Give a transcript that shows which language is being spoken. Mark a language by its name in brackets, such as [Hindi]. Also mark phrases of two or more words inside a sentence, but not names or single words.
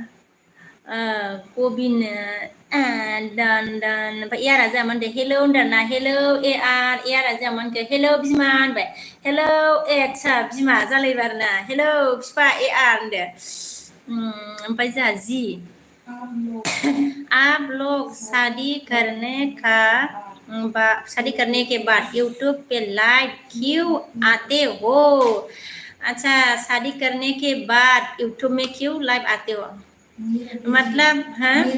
[Bodo] गबिन दान ओमफ्राय यारा जोंहा मा होनदो हेलौ होनदों आरोना हेलौ ए यारा जोंहा मा होनखो हेलौ बिमा होनबाय हेलौ ए आदसा बिमा जालायबाय आरोना हेलौ बिफा ए आर होनदो ओमफ्राय जोंहा [Hindi] जि आप लोग शादी करने के बाद यूट्यूब पे लाइव क्यों आते हो अच्छा शादी करने के बाद यूट्यूब में क्यों लाइव आते हो मतलब हाँ